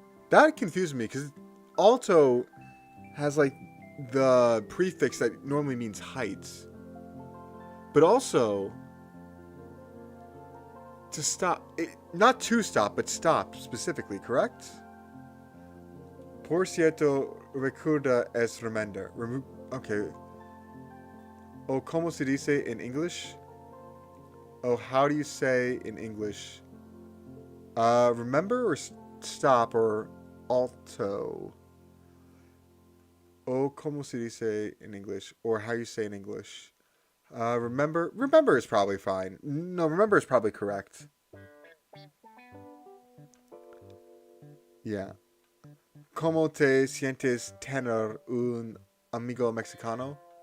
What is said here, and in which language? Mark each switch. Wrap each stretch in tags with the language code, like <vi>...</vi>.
<en>That confused me because alto has like the prefix that normally means height. But also to stop, not to stop, but stop specifically, correct?</en> <es>Por cierto, recuerda es remender. Okay. O como se dice</es> <en>in English? Oh, how do you say in English? Remember or stop or alto?</en> <es>O como se dice</es> <en>in English, or how you say in English? Remember? Remember is probably fine. No, remember is probably correct. Yeah.</en> <es>¿Cómo te sientes tener un amigo mexicano?</es>